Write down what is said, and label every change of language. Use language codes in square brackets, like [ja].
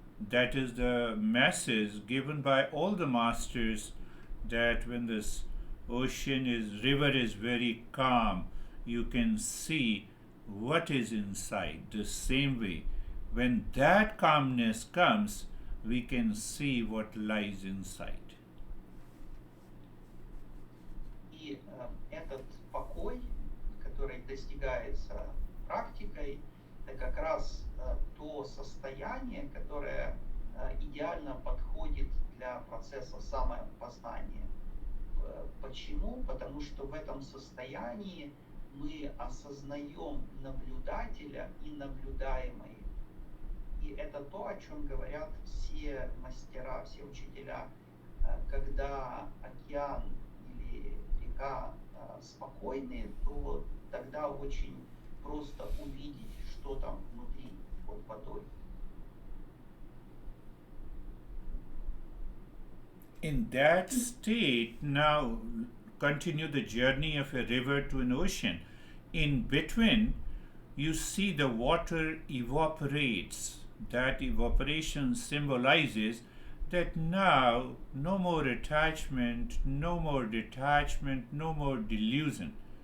[en] That is the message given by all the masters, that when this river is very calm, you can see what is inside. The same way, when that calmness comes, we can see what lies inside. [ru] И этот покой, который достигается практикой, это как раз то состояние, которое идеально подходит для процесса самопознания. Почему? Потому что в этом состоянии мы осознаем наблюдателя и наблюдаемое. И это то, о чем говорят все мастера, все учителя. Когда океан или река спокойные, то тогда очень просто увидеть, что там внутри под водой. [en] In that state, now continue the journey of a river to an ocean. In between, you see the water evaporates. That evaporation symbolizes that now no more attachment, no more detachment, no more delusion.